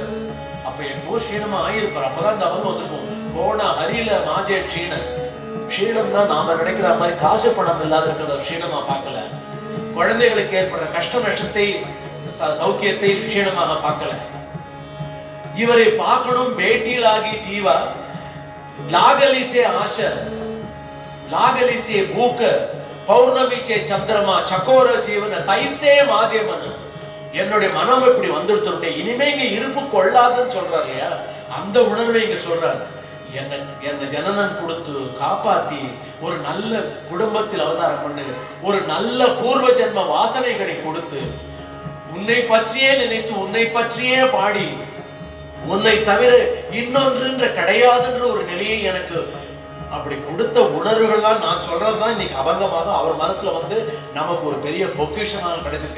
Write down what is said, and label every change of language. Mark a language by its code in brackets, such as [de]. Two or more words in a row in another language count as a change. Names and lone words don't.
[ta] அப்ப எப்போ க்ஷீணமா ஆயிருப்பார், அப்பதான் இந்த அவங்க வந்திருக்கும். [mr] कोण हरील माझे क्षीण. [ta] க்ஷீணம்னா நாம நினைக்கிற மாதிரி காசு பணம் இல்லாத இருக்கிறத க்ஷீணமா பார்க்கல. குழந்தைகளுக்கு ஏற்படுற கஷ்ட நஷ்டத்தை சௌக்கியத்தை க்ஷீணமாக பார்க்கல. இவரை பார்க்கணும். [mr] भेटीलागी जीवा लागली आशा, लागली से भूख, पौर्णमी से चंद्रमा, चकोर जीवन तैसे माजे मन. [ta] என்னுடைய மனம் இப்படி வந்துடுத்துட்டே, இனிமே இங்க இருப்பு கொள்ளாதுன்னு சொல்றாரு இல்லையா, அந்த உணர்வை இங்க சொல்றாரு. என்ன ஜனனன் கொடுத்து காப்பாத்தி ஒரு நல்ல குடும்பத்தில் அவதாரம் பண்ணு, ஒரு நல்ல பூர்வ ஜென்ம வாசனைகளை கொடுத்து, உன்னை பற்றியே நினைத்து உன்னை பற்றியே பாடி, உன்னை தவிர இன்னொன்று கிடையாதுன்ற ஒரு நிலையை எனக்கு அப்படி கொடுத்த உணர்வுகள்லாம் நான் சொல்றதுதான் இன்னைக்கு அபங்கமாக அவர் மனசுல வந்து நமக்கு ஒரு பெரிய பொக்கிஷனாக கிடைச்சிருக்கு.